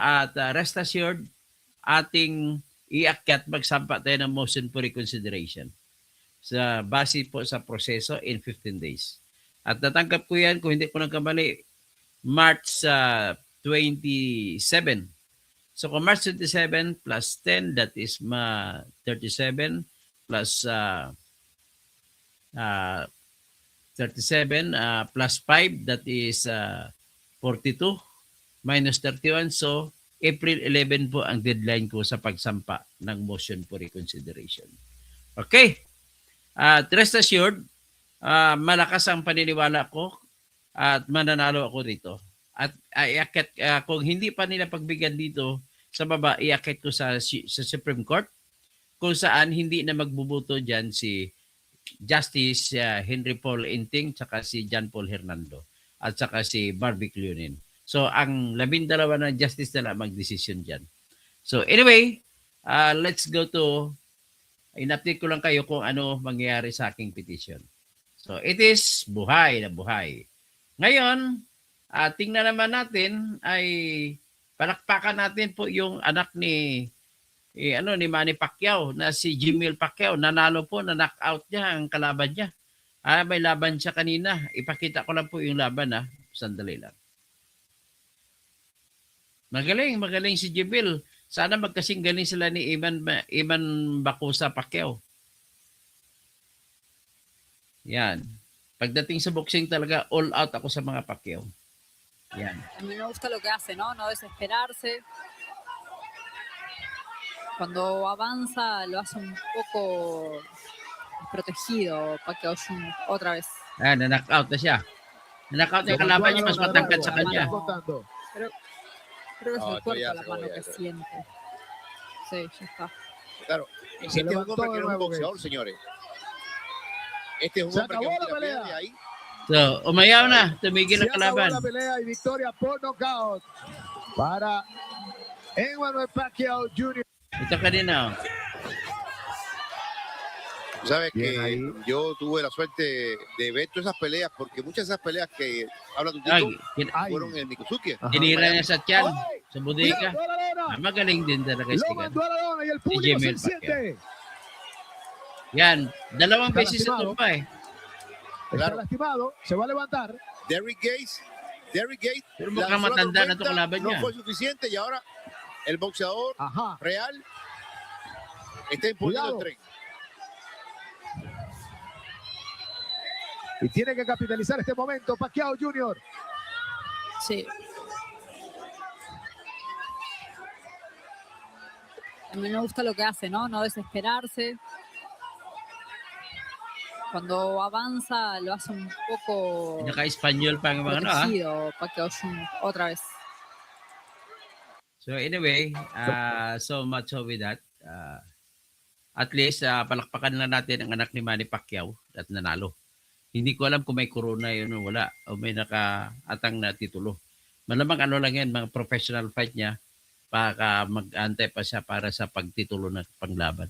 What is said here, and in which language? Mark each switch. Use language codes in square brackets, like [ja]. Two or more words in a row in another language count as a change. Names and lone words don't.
[tl] At [en] rest assured, [tl] ating iakyat magsampa tayo ng [en] motion for reconsideration. [tl] Sa base po sa proseso in 15 days. At natanggap ko yan, kung hindi ko nagkamali, March 27. [en] So kung March 27 plus 10, that is 37 plus 37 plus 5, that is 42 minus 31. [tl] So April 11 po ang deadline ko sa pagsampa ng [en] motion for reconsideration. Okay. Rest assured, [tl] malakas ang paniniwala ko at mananalo ako dito. At iakit, kung hindi pa nila pagbigyan dito sa baba, iakit ko sa Supreme Court, kung saan hindi na magbubuto dyan si Justice Henry Paul Inting, saka si John Paul Hernando, at saka si Barbie Clunin. So, ang 12 na justice na lang mag-decision dyan. [en] So, anyway, let's go to, [tl] in-update ko lang kayo kung ano mangyayari sa aking petition. [en] So, it is [tl] buhay na buhay. Ngayon, tingnan naman natin ay palakpakan natin po yung anak ni Manny Pacquiao na si Jimmy Pacquiao. Nanalo po, na-knockout niya ang kalaban niya. May laban siya kanina. Ipakita ko lang po yung laban Sandali lang. Magaling si Jimmy. Sana magkasing galing sila ni Iman Bacosa Pacquiao. Yan. Pagdating sa boxing talaga, [en] all out [tl] ako sa mga Pacquiao. Yan. [es] A mí me gusta lo que hace, ¿no? No desesperarse. Cuando avanza lo hace un poco protegido. Pacquiao Jr. otra vez. [tl] Na-knockout na siya. Na-knockout na yung kalaban niya, mas matangkad sa kanya. [es] Creo que es el cuerpo la mano que siente. Sí, ya está. Claro, este es un hombre que no es un boxeador, señores. Este es un hombre que es un de ahí. [tl] So, umayaw na. Tumigil ang kalaban. [es] La pelea y victoria por knockout para Emmanuel Pacquiao Jr. [tl] Ito kanina. [es] Sabes que yo tuve la suerte de ver todas esas peleas, porque muchas de esas peleas que habla tu tío fueron en Mikusuke. [tl] Tinira niya sa tiyan, sa bodega. Magaling din talaga si Jimmy Pacquiao. Yan, 2 beses sa tumpa [es] Está lastimado, se va a levantar. Derrick Gates, [tl] pero mukhang matanda na ito kalaban niya. [es] No fue suficiente y ahora el boxeador real está impulsando el tren. Y tiene que capitalizar este momento Pacquiao Jr. Sí. A mí me gusta lo que hace, ¿no? No desesperarse. Cuando avanza lo hace un poco [tl] Naka-Espanyol pa ang mga [es] protegido. Pacquiao Jr. otra vez. [en] So anyway, so much with that. [tl] At least palakpakan na natin ang anak ni Manny Pacquiao at nanalo. Hindi ko alam kung may corona yun o wala o may nakaatang na titulo. Malamang lang yan, mga professional fight niya, baka mag-antay pa siya para sa pagtitulo ng panglaban.